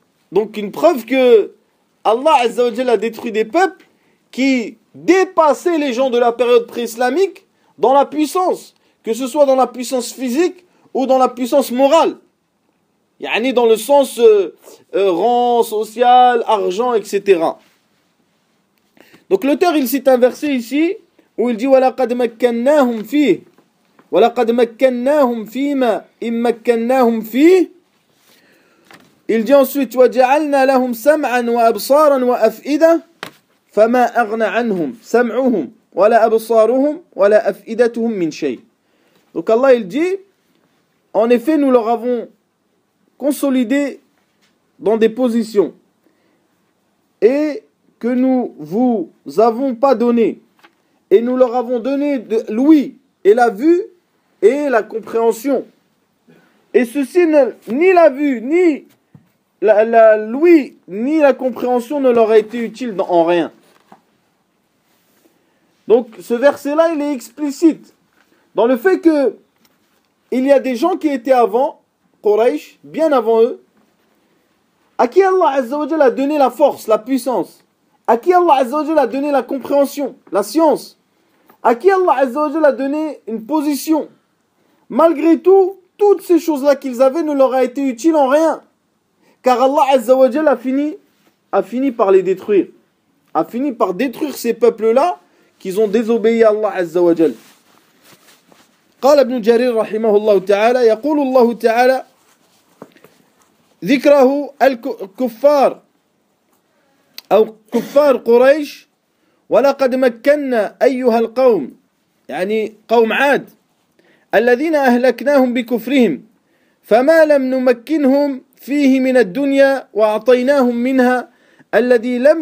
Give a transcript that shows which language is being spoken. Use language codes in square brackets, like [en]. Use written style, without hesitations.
[fr] Donc une preuve que Allah Azza wa Jalla a détruit des peuples qui dépassaient les gens de la période pré-islamique dans la puissance, que ce soit dans la puissance physique ou dans la puissance morale. Yani dans le sens rang social, argent, etc. Donc l'auteur, il cite un verset ici où il dit [ar] « Wa laqad makkannahum fih » وَلَقَدْ مَكَّنَّاهُمْ فِي مَا إِمْ مَكَّنَّاهُمْ فِيهِ. [fr] Il dit ensuite [ar] وَجَعَلْنَا لَهُمْ سَمْعًا وَأَبْصَارًا وَأَفْئِدَةً فَمَا أَغْنَ عَنْهُمْ سَمْعُهُمْ وَلَا أَبْصَارُهُمْ وَلَا أَفْئِدَتُهُمْ مِنْ شَيْءٍ. [fr] Donc Allah, il dit, en effet, nous leur avons consolidé dans des positions et que nous vous avons pas donné, et nous leur avons donné de l'ouïe et la vue et la compréhension. Et ceci, ni la vue, ni la l'ouïe, ni la compréhension ne leur a été utile en rien. Donc ce verset-là, il est explicite dans le fait que il y a des gens qui étaient avant, Quraysh, bien avant eux, à qui Allah Azza wa Jalla a donné la force, la puissance, à qui Allah Azza wa Jalla a donné la compréhension, la science, à qui Allah Azza wa Jalla a donné une position. Malgré tout, toutes ces choses-là qu'ils avaient ne leur a été utiles en rien. Car Allah Azza wa Jalla a fini par les détruire. A fini par détruire ces peuples-là qu'ils ont désobéi à Allah Azza wa Jalla. [ar] قال ابن جرير رحمه الله تعالى يقول الله تعالى ذكره الكفار أو كفار قريش ولقد مكننا أيها القوم يعني قوم عاد الذين أهلكناهم بكفرهم فما لم نمكنهم فيه من الدنيا وأعطيناهم منها الذي